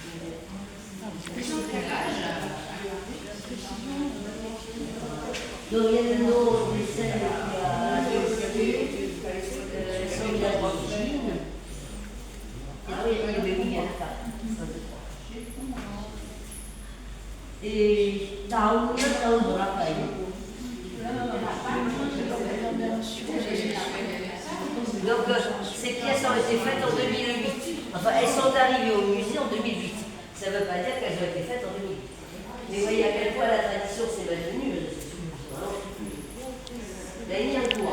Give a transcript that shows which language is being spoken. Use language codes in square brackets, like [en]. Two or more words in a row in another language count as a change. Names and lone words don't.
[fr] Donc il y a le nom des scènes qui a son d'origine. Ah oui, Et [id] tahu berapa ini? [fr] Donc ces pièces ont été faites en 2008. Enfin, elles sont arrivées au musée en 2008. Ça ne veut pas dire qu'elles ont été faites en 2008. Mais vous voyez à quel point la tradition s'est maintenue. Là, il y a un cours.